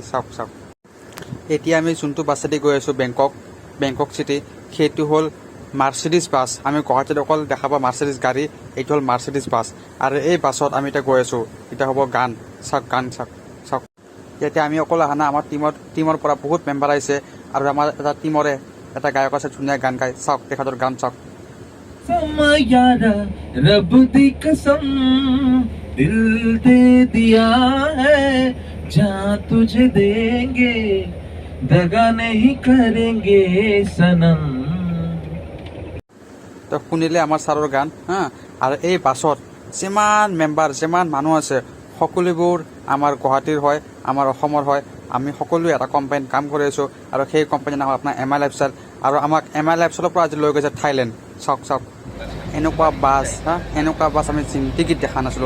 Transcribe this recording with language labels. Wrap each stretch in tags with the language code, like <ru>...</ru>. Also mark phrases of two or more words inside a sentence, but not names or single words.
<as>চাওক চাওক, এতিয়া আমি যোনটো বাছেদি গৈ আছোঁ বেংকক চিটি, সেইটো হ'ল মাৰ্চিডিজ বাছ। আমি গুৱাহাটীত অকল দেখা পাওঁ মাৰ্চিডিজ গাড়ী, এইটো হ'ল মাৰ্চিডিজ বাছ। আৰু এই বাছত আমি এতিয়া গৈ আছোঁ। এতিয়া হ'ব গান। চাওক গান চাওক চাওক। এতিয়া আমি অকল অহা নাই, আমাৰ টিমৰ পৰা বহুত মেম্বাৰ আহিছে আৰু আমাৰ এটা টিমৰে এটা গায়ক আছে, ধুনীয়া গান গায়। চাওক তেখেতৰ গান চাওক।</as> <hi>रब दी कसम दिल दे दिया है जहाँ तुझे देंगे दगा नहीं करेंगे सनम।</hi> <as>তো শুনিলে আমাৰ ছাৰৰ গান হা। আৰু এই বাছত যিমান মেম্বাৰ যিমান মানুহ আছে সকলোবোৰ আমাৰ গুৱাহাটীৰ হয়, আমাৰ অসমৰ হয়। আমি সকলোৱে এটা কোম্পানীত কাম কৰি আছোঁ আৰু সেই কোম্পানীৰ নাম আপোনাৰ MI লাইফষ্টাইল। আৰু আমাক MI লাইফষ্টাইলৰ পৰা আজি লৈ গৈছে থাইলেণ্ড। চাওক চাওক, এনেকুৱা বাছ হা, এনেকুৱা বাছ আমি জিন্দিগীত দেখা নাছিলোঁ।</as>